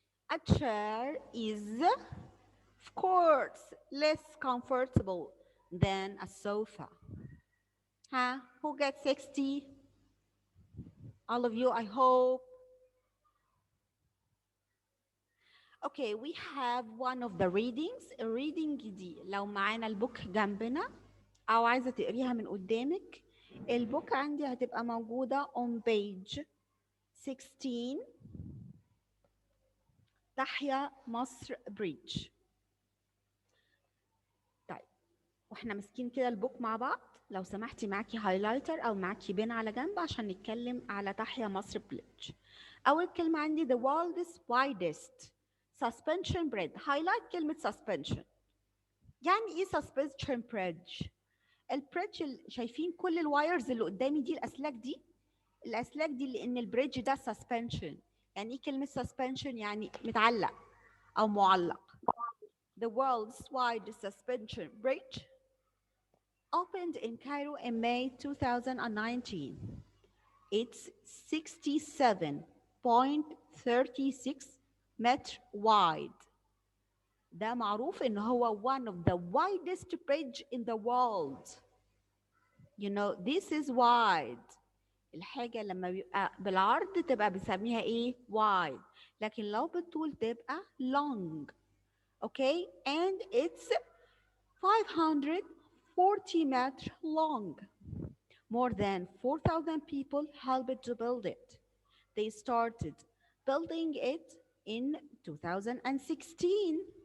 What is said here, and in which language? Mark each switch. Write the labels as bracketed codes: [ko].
[en] A chair is, of course, less comfortable than a sofa. Huh? Who gets 60? All of you, I hope. Okay, we have one of the readings. [ar] الريدنج دي لو معانا البوك جنبنا أو عايزة تقريها من قدامك، البوك عندي هتبقى موجودة [en] on page 16. [ar] تحيا مصر بريدج. طيب واحنا ماسكين كده البوك مع بعض، لو سمحتي معاكي هايلايتر او معاكي بين على جنب عشان نتكلم على تحيا مصر بريدج. اول كلمه عندي [en] the world's widest suspension bridge. [ar] هايلايت كلمه suspension. يعني ايه suspension bridge؟ البريدج شايفين كل الوايرز اللي قدامي دي، الاسلاك دي، الاسلاك دي لان البريدج ده suspension. يعني ايه كلمه suspension؟ يعني متعلق او معلق. [en] The world's widest suspension bridge opened in Cairo in May 2019. It's 67.36 meter wide. [ar] ده معروف إن هو [en] one of the widest bridge in the world. You know, this is wide. [ar] الحاجة لما بيبقى بالعرض تبقى بنسميها إيه؟ wide. لكن لو بالطول تبقى long. [en] Okay, and it's 540 meters long. More than 4,000 people helped to build it. They started building it in 2016.